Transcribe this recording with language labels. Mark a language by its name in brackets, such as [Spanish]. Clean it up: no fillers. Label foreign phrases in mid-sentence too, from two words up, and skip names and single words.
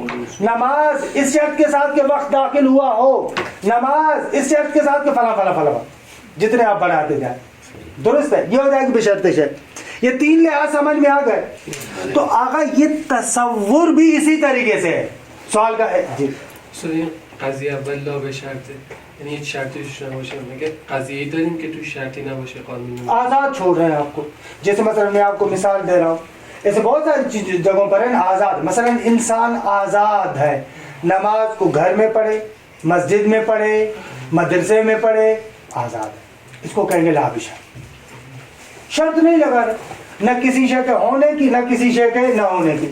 [Urdu] نماز اس شرط کے ساتھ کہ وقت داخل ہوا ہو. نماز اس شرط کے ساتھ کہ فلاں فلاں فلاں جتنے آپ بڑھاتے جائیں. درست ہے؟ یہ ہو جائے گی [Arabic] بشرط شے. [Urdu] یہ تین لحاظ سمجھ میں آ گئے. تو آقا یہ تصور بھی اسی طریقے سے ہے. سوال کا جی [Persian] قضیه اول لا به شرطه، یعنی هیچ شرطی توش نباشه. مگه قضیه‌ای داریم که توش شرطی نباشه قانونی؟ [Urdu] آزاد چھوڑ رہے ہیں آپ کو. جیسے مثلا میں آپ کو مثال دے رہا ہوں، ایسے بہت ساری جگہوں پر ہے آزاد. مثلا انسان آزاد ہے، نماز کو گھر میں پڑھے، مسجد میں پڑھے، مدرسے میں پڑھے، آزاد ہے. اس کو کہیں گے [Arabic] لا بشرط. [Urdu] شرط نہیں لگا رہے نہ کسی شے کے ہونے کی نہ کسی شے کے نہ ہونے کی.